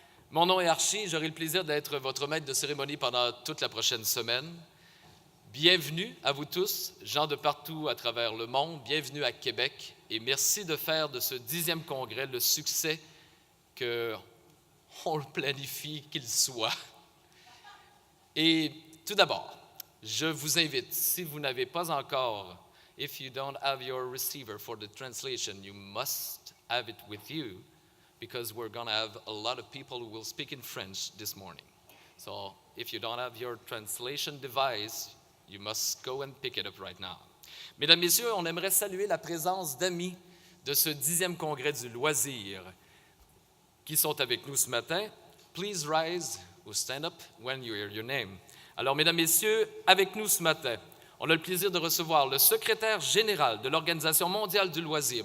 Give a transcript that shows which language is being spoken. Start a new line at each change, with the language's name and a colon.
French: Mon nom est Archie, j'aurai le plaisir d'être votre maître de cérémonie pendant toute la prochaine semaine. Bienvenue à vous tous, gens de partout à travers le monde, bienvenue à Québec, et merci de faire de ce 10e Congrès le succès qu'on le planifie qu'il soit. Et tout d'abord, je vous invite, si vous n'avez pas encore,
English: if you don't have your receiver for the translation, you must have it with you because we're going to have a lot of people who will speak in French this morning. So if you don't have your translation device, you must go and pick it up right now.
French: Mesdames, Messieurs, on aimerait saluer la présence d'amis de ce 10e congrès du loisir qui sont avec nous ce matin.
English: Please rise or stand up when you hear your name.
French: Alors, mesdames, messieurs, avec nous ce matin, on a le plaisir de recevoir le secrétaire général de l'Organisation mondiale du loisir.